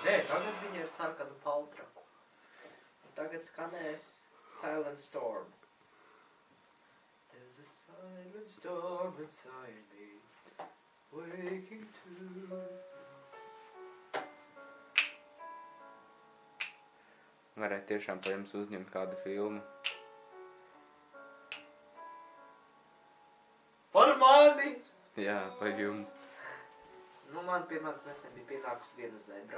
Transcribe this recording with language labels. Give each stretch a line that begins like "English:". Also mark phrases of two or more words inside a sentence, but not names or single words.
Latvian: Nē, tagad viņa ir sarkanu paltraku. Un tagad skanēs Silent Storm.
English: There's a silent storm inside me, waking to...
Latvian: Varētu tiešām pa jums uzņemt kādu filmu. Par mani! Jā, par jums. Nu, man pie manis nesen bija pienākusi viena zebra.